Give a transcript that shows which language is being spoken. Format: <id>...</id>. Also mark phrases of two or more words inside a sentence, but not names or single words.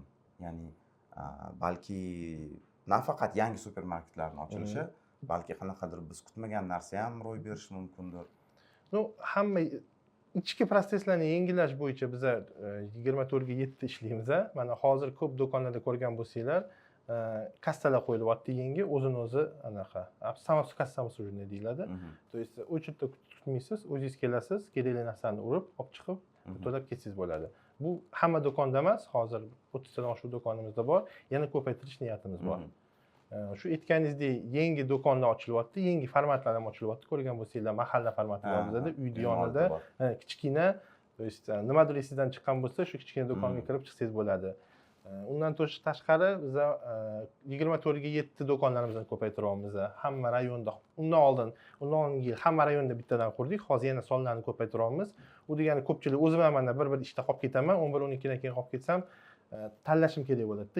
<uz>Ya'ni balki nafaqat yangi supermarketlarning ochilishi, balki qanaqadir biz kutmagan narsa ham ro'y berishi mumkindir. Hamma ichki proseslarni yengillash bo'yicha biz 24 ga 7 ishlaymiz. Mana hozir ko'p do'konlarda ko'rgan bo'lsanglar, kassalar qo'yilyapti yangi, o'zini o'zi anaqa samosi kassa обслуживание deyiladi.</uz> <ru>То есть</ru> <uz>o'chirda kutmaysiz, o'zingiz kelasiz, kerakli narsani urib, olib chiqib, to'lab ketsangiz bo'ladi. Bu hamma do'konda emas, hozir 30 tadan oshiq do'konimizda bor, yana ko'paytirish niyatimiz bor. Shu aytganingizdek, yangi do'konlar ochilyapti, yangi formatlar ham ochilyapti. Ko'rgan bo'lsanglar, mahalla formati bor bizda, uyni yonida, kichkina,</uz> <ru>то есть</ru> <uz>nimadir esingizdan chiqqan bo'lsa, shu kichkina do'konga kirib chiqsangiz bo'ladi. Undan tashqari biz 24 ga 7 do'konlarimizni ko'paytiryapmiz. Hamma rayonda, undan oldingi yil hamma rayonda bittadan qurdik. Hozir yana sonlarni ko'paytiryapmiz. U degani ko'pchilik o'zim ham mana bir ishda qolib ketaman, 11-12 dan keyin qolib ketsam, tanlashim kerak bo'ladi-da.</uz>